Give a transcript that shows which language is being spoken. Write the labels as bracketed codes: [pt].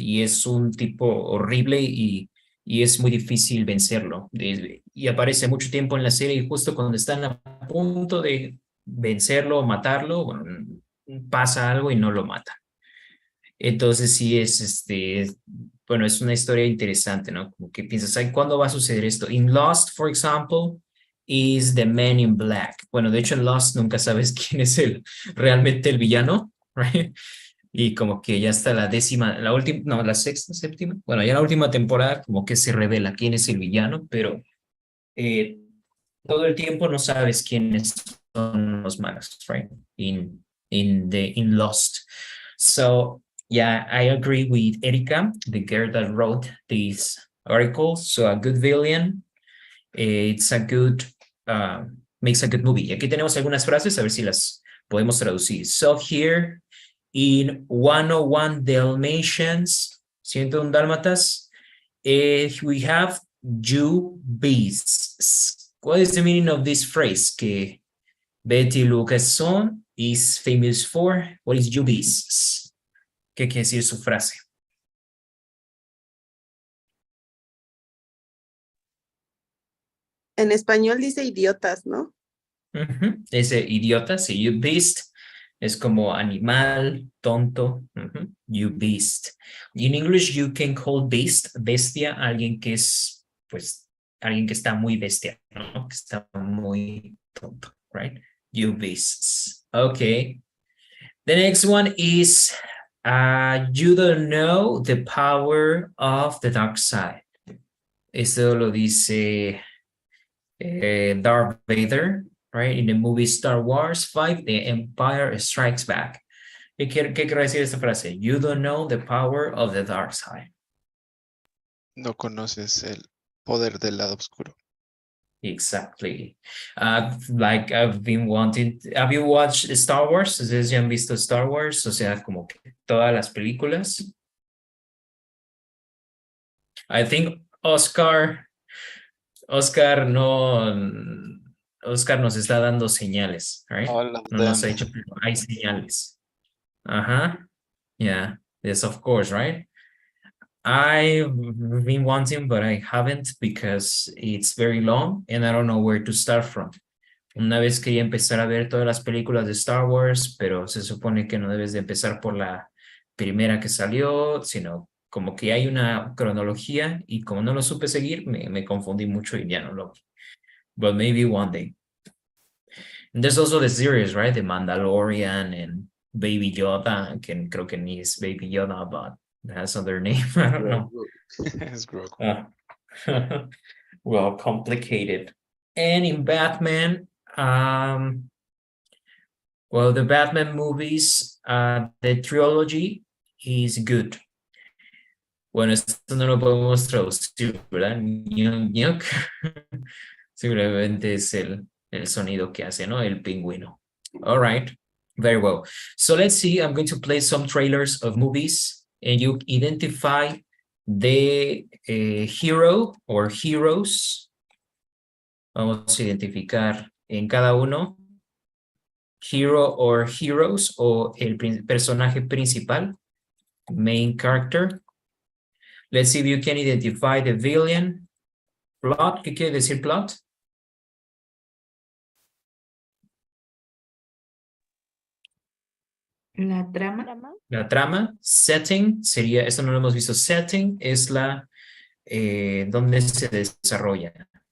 [es] Y es un tipo horrible y es muy difícil vencerlo. Y aparece mucho tiempo en la serie y justo cuando están a punto de vencerlo o matarlo, bueno, pasa algo y no lo matan. Entonces sí es, bueno, es una historia interesante, ¿no? Como que piensas, ay, ¿cuándo va a suceder esto? [en] In Lost, for example, is the Man in Black. [es] Bueno, de hecho en Lost nunca sabes quién es realmente el villano, right? Y como que ya hasta la décima, la última, no, la sexta, séptima, bueno, ya la última temporada como que se revela quién es el villano, pero eh, todo el tiempo no sabes quiénes son los malos, right? [en] In Lost. So yeah, I agree with Erika, the girl that wrote this article. So a good villain, it's a good, makes a good movie. [es] Y aquí tenemos algunas frases, a ver si las podemos traducir. [en] So here in 101 Dalmatians, 101 Dálmatas, we have you beasts. What is the meaning of this phrase? Que Betty Lucasson is famous for. What is you beasts? [es] ¿Qué quiere decir su frase? En español dice idiotas, ¿no? Ese idiota, sí, [en] you beast, [es] es como animal, tonto, you beast. [en] In English, you can call beast, [es] bestia, alguien que es, pues, alguien que está muy bestia, ¿no? Que está muy tonto, right? [en] You beasts. Okay. The next one is, you don't know the power of the dark side. [es] Esto lo dice Darth Vader, right? [en] In the movie Star Wars 5, The Empire Strikes Back. [es] ¿Qué quiere decir esta frase? [en] You don't know the power of the dark side. [es] No conoces el poder del lado oscuro. [en] Exactly. Like I've been wanting. Have you watched Star Wars? [es] ¿Ustedes ya han visto Star Wars? O sea, como que todas las películas. [en] I think Oscar no. [es] Oscar nos está dando señales, right? [en] All of [es] No nos ha [en] them. [es] dicho, pero hay señales. [en] Yeah. Yes, of course, right? I've been wanting, but I haven't because it's very long and I don't know where to start from. [es] Una vez quería empezar a ver todas las películas de Star Wars, pero se supone que no debes de empezar por la primera que salió, sino como que hay una cronología y como no lo supe seguir, me confundí mucho y ya no lo vi. [en] But maybe one day. And there's also the series, right? The Mandalorian and Baby Yoda, [es] que creo que ni es Baby Yoda, [en] but has other name. I don't know. Es Grogu. Well, complicated. And in Batman, well, the Batman movies, the trilogy is good. [es] Bueno, esto no lo podemos traducir, ¿verdad? Ñuc. Simplemente es el sonido que hace, ¿no? El pingüino. [en] All right, very well. So let's see, I'm going to play some trailers of movies and you identify the hero or heroes. [es] Vamos a identificar en cada uno [en] hero or heroes [es] o el personaje principal, [en] main character. Let's see if you can identify the villain. [es] Plot, ¿qué quiere decir plot? La trama. La trama. Setting sería, esto no lo hemos visto, setting es la donde se desarrolla.